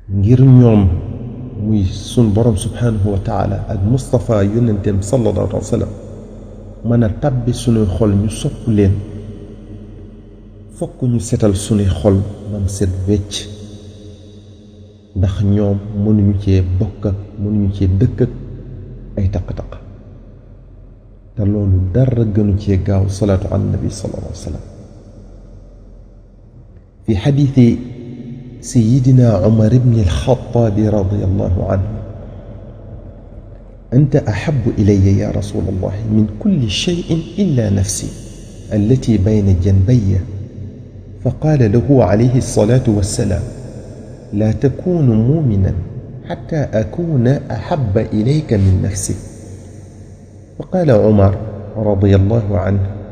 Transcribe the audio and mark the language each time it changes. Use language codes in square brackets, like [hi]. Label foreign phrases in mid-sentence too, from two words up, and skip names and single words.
[wo] ngir ñoom muy sun borom [ar] سبحانه وتعالى [wo] ak Mustafa yonenteem [ar] صلى الله عليه وسلم [wo] mën a tàbbi sunuy xol ñu sopp leen fokk ñu setal sunuy xol bam set wecc ndax ñoom mënuñu cee bokk ak mënuñu cee dëkk ak ay taq-taq te loolu dara gënu cee gaaw [ar] الصلاة على النبي صلى الله عليه وسلم في حديث سيدنا عمر بن الخطاب رضي الله عنه أنت أحب إلي يا رسول الله من كل شيء إلا نفسي التي بين جنبي فقال له عليه الصلاة والسلام لا تكون مؤمنا حتى أكون أحب إليك من نفسي فقال عمر رضي الله عنه